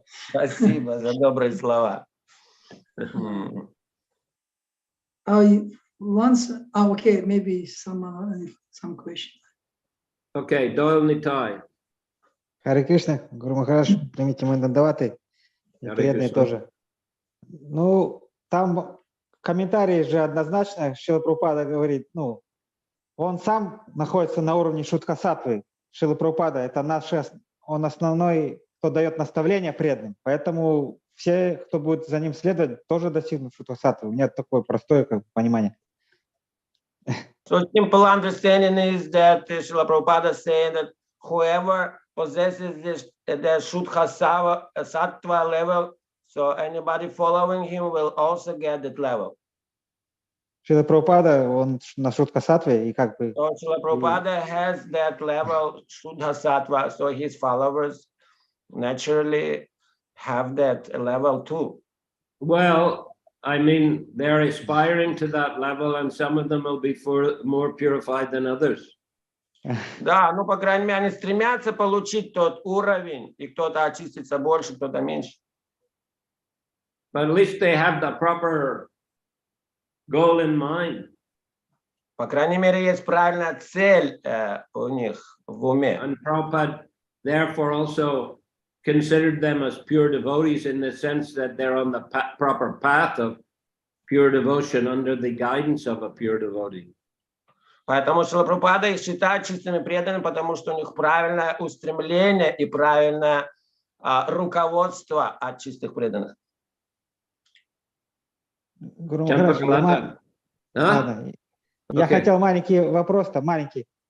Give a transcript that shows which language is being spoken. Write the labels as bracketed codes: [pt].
[ru] Спасибо за добрые слова. [en] Okay, maybe some question. Okay, Doyle Nitai. [ru] Харе Кришна, Гуру Махарадж, примите мои дандаваты, и Харе преданные Кришна. тоже. Ну, там комментарии же однозначно, Шрила Прабхупада говорит, он сам находится на уровне шутха-саттвы. Шрила Прабхупада, это он основной, кто дает наставления преданным, поэтому все, кто будет за ним следовать, тоже достигнут шутха-саттвы. У меня такое простое понимание. [en] So simple understanding is that Srila Prabhupada is saying that whoever possesses the Shuddha Sattva level, so anybody following him will also get that level. [ru] Шрила Прабхупада, он на шутха-саттве, и как бы... [en] So Srila Prabhupada has that level, Shuddha Sattva, so his followers naturally have that level too. Well, I mean, they're aspiring to that level, and some of them will be more purified than others. [ru] Да, по крайней мере, они стремятся получить тот уровень, и кто-то очистится больше, кто-то меньше. [en] But at least they have the proper goal in mind. [ru] По крайней мере, есть правильная цель у них в уме. [en] And Prabhupada therefore also considered them as pure devotees in the sense that they're on the proper path of pure devotion under the guidance of a pure devotee. [ru] Поэтому Шрила Прабхупада их считает чистыми преданными, потому что у них правильное устремление и правильное руководство от чистых преданных. Гуру Махарадж, я хотел маленький вопрос-то, маленький.